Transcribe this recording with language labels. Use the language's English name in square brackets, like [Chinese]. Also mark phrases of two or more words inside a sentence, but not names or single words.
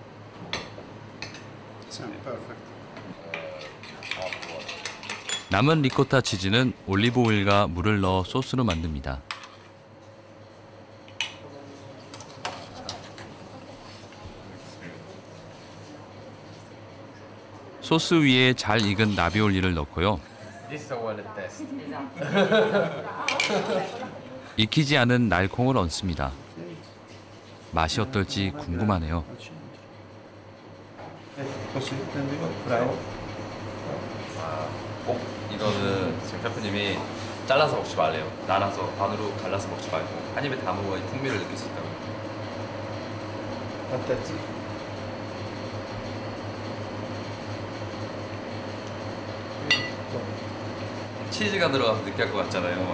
[Korean] 남은 리코타 치즈는 올리브 오일과 물을 넣어 소스로 만듭니다. 소스 위에 잘 익은 라비올리를 넣고요. [English] This is a wallet test. [Korean] 익히지 않은 날콩을 얹습니다. 맛이 어떨지 궁금하네요. [Italian] Così, prendi qua. Bravo. [Korean] 꼭 이거는 지금 셰프님이 잘라서 먹지 말래요. 나눠서 반으로 갈라서 먹지 말고 한 입에 다 먹어야 풍미를 느낄 수 있다고. [Italian] Attenti. [Korean] 치즈가 들어가서 느끼할 것 같잖아요.